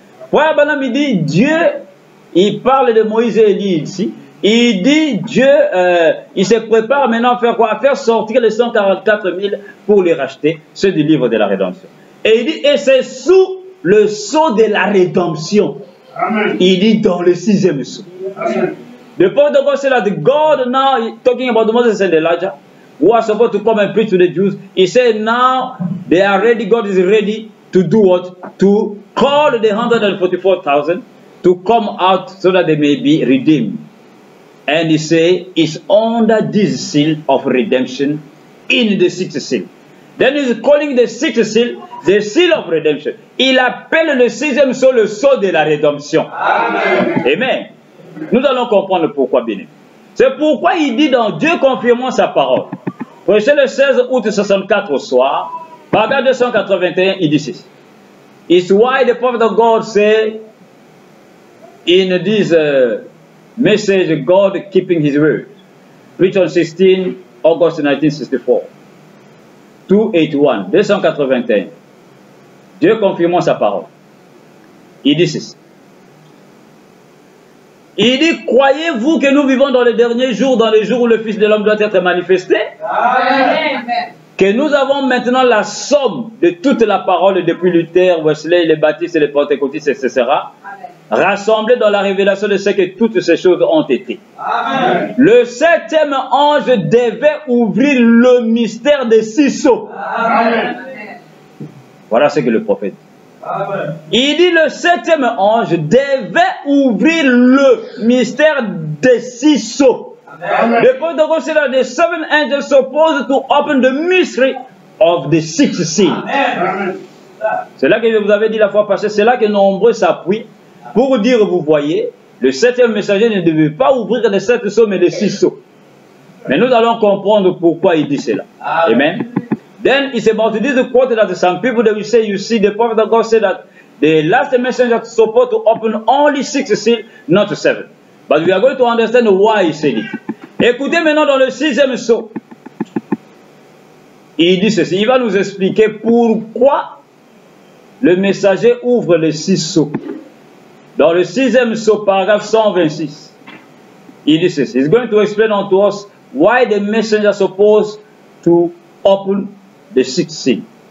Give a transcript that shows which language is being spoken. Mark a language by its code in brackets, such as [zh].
[fr] Frère Branham, il dit, Dieu, il parle de Moïse et Élie ici. Il dit, Dieu, il se prépare maintenant à faire quoi? À faire sortir les 144 000 pour les racheter, ceux du livre de la rédemption. Et il dit, et c'est sous le sceau de la rédemption. Amen. Il dit, dans le 6e sceau. [en] The prophet of God said that God now, talking about Moses and Elijah, who are supposed to come and preach to the Jews, he said now they are ready, God is ready to do what? To called the 144,000 to come out so that they may be redeemed. And he said, it's under this seal of redemption in the sixth seal. Then he's calling the sixth seal the seal of redemption. [fr] Il appelle le sixième sceau le sceau de la rédemption. Amen. Amen. Nous allons comprendre pourquoi, bien aimé. C'est pourquoi il dit dans Dieu confirmant sa parole. Prêché le 16 août 64 au soir, paragraphe 281, il dit ceci. [en] It's why the prophet of God said in this message, God keeping his word. Preached on 16 August 1964. 281, 281. [fr] Dieu confirmant sa parole. Il dit ceci. Il dit, croyez-vous que nous vivons dans les derniers jours, dans les jours où le Fils de l'homme doit être manifesté? Amen. Que nous avons maintenant la somme de toute la parole depuis Luther, Wesley, les baptistes, les pentecôtistes, etc. Rassemblés dans la révélation de ce que toutes ces choses ont été. Amen. Le septième ange devait ouvrir le mystère des six sceaux. Amen. Voilà ce que le prophète dit. Amen. Il dit le septième ange devait ouvrir le mystère des six sceaux. [en] The point of God said that the seven angels supposed to open the mystery of the sixth seal. [fr] C'est là que je vous avais dit la fois passée, c'est là que nombreux s'appuient pour dire, vous voyez, le septième messager ne devait pas ouvrir les sept sceaux, mais les six sceaux. Mais nous allons comprendre pourquoi il dit cela. Amen. [en] Then it's about this quote that some people they will say, you see, the prophet of God said that the last messenger is supposed to open only six seals, not seven. But we are going to understand why he said it. [fr] Écoutez maintenant dans le sixième sceau. Il dit ceci. Il va nous expliquer pourquoi le messager ouvre les six sceaux. Dans le sixième sceau, paragraphe 126. Il dit ceci. [en] He's going to explain unto us why the messenger is supposed to open the sixth seal.